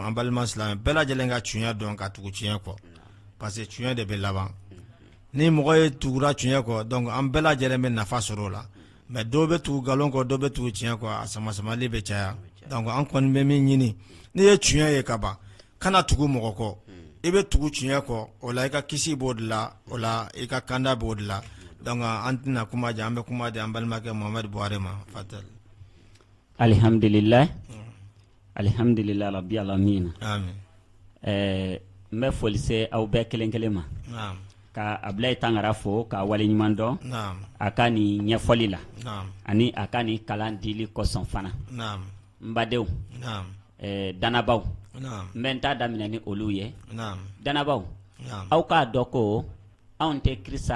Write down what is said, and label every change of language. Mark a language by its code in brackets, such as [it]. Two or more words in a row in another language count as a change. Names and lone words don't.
[bm] an balima silamɛ bɛɛ lajɛlen ka tiɲɛ dɔn ka tugu tiɲɛ kɔ parce que tiɲɛ de bɛ laban ni mɔgɔ ye tugura tiɲɛ kɔ donc an bɛɛ lajɛlen bɛ nafa sɔrɔ o la mais dɔw bɛ tugu nkalon kɔ dɔw bɛ tugu tiɲɛ kɔ a sama-samali bɛ caya donc an kɔni bɛ min ɲini n'i ye tiɲɛ ye ka ban kana tugu mɔgɔ kɔ i bɛ tugu tiɲɛ kɔ o la i ka kisi b'o de la o la i ka kanda b'o de la donc an tɛna kuma jan an bɛ kuma di an balimakɛ Mohamed Buhari ma fatal [ar] الحمد لله الحمد لله رب العالمين [bm] amin n bɛ foli se aw bɛɛ kelen kelen ma ka Abulayi Tangara fo ka waleɲuman dɔn a ka nin ɲɛfɔli la ani a ka nin kalan dili kɔsɔn fana n badenw danabaw n bɛ n ta daminɛ ni olu ye danabaw aw k'a dɔn ko anw tɛ Kirisa